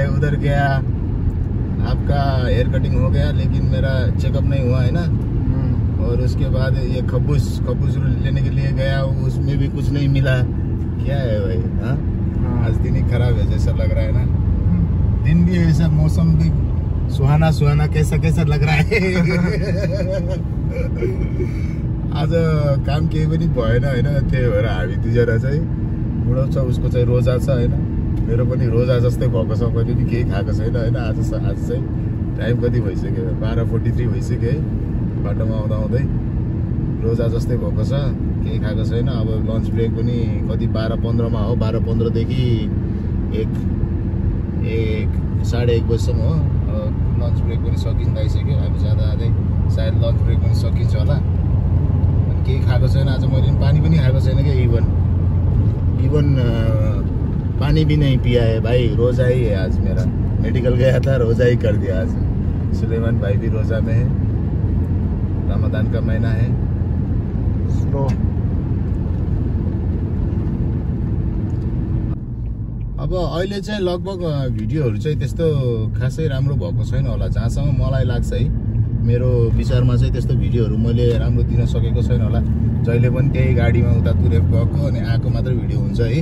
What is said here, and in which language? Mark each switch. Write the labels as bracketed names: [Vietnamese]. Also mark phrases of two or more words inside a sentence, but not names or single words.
[Hindi] उधर गया, आपका [English] hair cutting [Hindi] हो गया, लेकिन मेरा चेकअप नहीं हुआ है ना। और उसके बाद ये खबूस लेने के लिए गया, उसमें भी कुछ नहीं मिला। क्या है भाई? हाँ, आज दिन ही खराब है जैसा लग रहा है ना। दिन भी ऐसा, मौसम भी सुहाना कैसा लग रहा है। [Nepali] आज काम केही पनि भएन होइन, त्यही भएर हामी दुईजना चाहिँ बुढो छ, उसको चाहिँ रोजा छ होइन। मेरो पनि रोजा जस्तै भएको छ, मैले पनि केही खाएको छैन होइन। आज चाहिँ टाइम कति भइसक्यो? 12:43 भइसक्यो है। बाटोमा आउँदै रोजा जस्तै भएको छ, केही खाएको छैन। अब [English] lunch break [Nepali] पनि कति 12:15 हो। 12:15 साढे 1 बजीसम्म हो। [English] lunch break [Nepali] पनि सकिँदै आइसक्यो। हामी जाँदै सायद [English] lunch break [Nepali] पनि सकिन्छ होला। अनि केही खाएको छैन आज। मैले पानी पनि खाएको छैन क्या। [Hindi] इवन पानी भी नहीं पिया है भाई। रोजा ही है आज मेरा। मेडिकल गया था, रोजा ही कर दिया आज। सुलेमान भाई भी रोजा में है। रमजान का महीना है। स्लो। [Nepali] अब अहिले चाहिँ लगभग भिडियोहरू चाहिँ त्यस्तो खासै राम्रो भएको छैन होला, जहाँसम्म मलाई लाग्छ है। मेरो विचारमा चाहिँ त्यस्तो भिडियोहरू मैले राम्रो दिन सकेको छैन होला। जहिले पनि त्यही गाडीमा उतातुरेर गएको अनि आएको मात्रै भिडियो हुन्छ है।